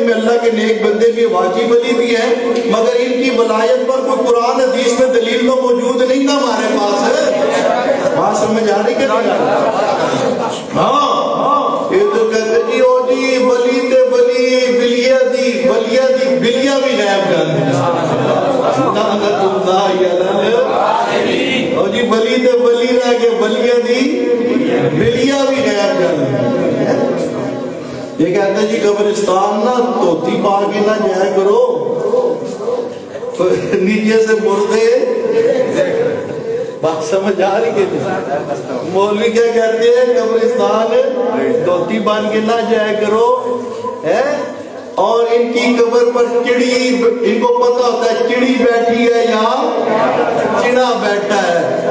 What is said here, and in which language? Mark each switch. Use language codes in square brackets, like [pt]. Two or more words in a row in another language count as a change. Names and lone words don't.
[ur] اللہ کے نیک بندے بھی واجب ولی بھی ہیں، مگر ان کی ولایت پر کوئی قرآن حدیث میں دلیل تو موجود نہیں نا ہمارے پاس ہے۔ بات سمجھ آ رہی کہ نہیں؟ ہاں یہ تو کہتے جی [pa] او جی ولی تے ولی بلیا دی بلیا بھی غائب کر دی او جی ولی تے ولی رہ کے بلیا دی بلیا بھی غائب کر دی۔ [ur] یہ کہتے ہیں جی قبرستان نہ دھوتی پا کے نہ جایا کرو، نیچے سے مردے بات سمجھ آ رہی ہے؟ مولوی کیا کہتے ہیں قبرستان دھوتی باندھ کے نہ جایا کرو، اور ان کی قبر پر چڑی، ان کو پتہ ہوتا ہے چڑی بیٹھی ہے یا چڑا بیٹھا ہے۔